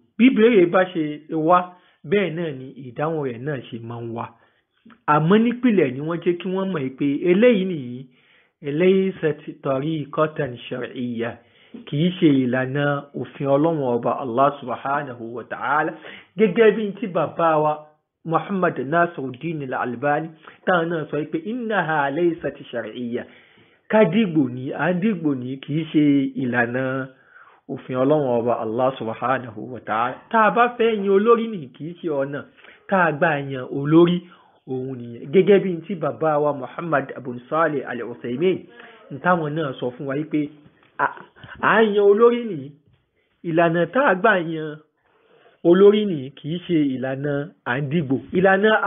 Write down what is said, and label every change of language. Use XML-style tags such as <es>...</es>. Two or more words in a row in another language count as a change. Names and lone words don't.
<yo>bí ìbéèrè bá ṣe wá bẹ́ẹ̀ náà ni ìdáhùn rẹ̀ náà ṣe máa ń wá. àmọ́ nípìnlẹ̀ ni wọ́n jẹ́ kí wọ́n mọ̀ pé eléyìí nìyí</yo> <ar>ليست طريقة شرعية,</ar> <yo>kìí ṣe ìlànà òfin Ọlọ́run ọba</yo> <ar>الله سبحانه وتعالى.</ar> <yo>gẹ́gẹ́ bí tí bàbá wa Muhammad Nasiruddin al-Albani táwọn náà sọ pé</yo> <ar>إنها ليست شرعية.</ar> <yo>àdìgbò ní kìí ṣe ìlànà òfin Ọlọ́run ọba</yo> <ar>الله سبحانه وتعالى.</ar> <yo>tá a bá fẹ́ yan olórí ní kìí ṣe ọ̀nà tá a gbà yan olórí òun nìyẹn. gẹ́gẹ́ bí tí bàbá wa Muhammad Ibn Salih al-Uthaymin táwọn náà sọ fún wa pé à ń yan olórí ní ìlànà tá a gbà yan olórí ní kìí ṣe ìlànà àdìgbò.</yo>